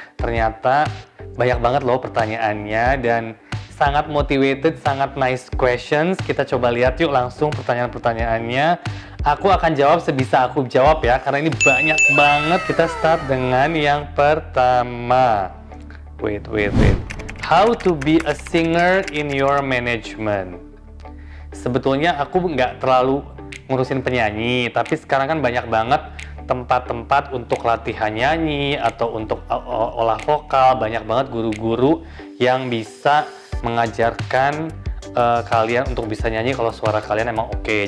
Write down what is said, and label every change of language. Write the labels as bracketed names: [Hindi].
[Indonesian] Ternyata banyak banget loh pertanyaannya dan sangat [English] motivated, [Indonesian] sangat [English] nice questions. [Indonesian] Kita coba lihat yuk langsung pertanyaan-pertanyaannya. Aku akan jawab sebisa aku jawab ya, karena ini banyak banget. Kita start dengan yang pertama. [English] Wait. How to be a singer in your management? [Indonesian] Sebetulnya aku nggak terlalu ngurusin penyanyi, tapi sekarang kan banyak banget tempat-tempat untuk latihan nyanyi atau untuk olah vokal. Banyak banget guru-guru yang bisa mengajarkan kalian untuk bisa nyanyi kalau suara kalian emang oke.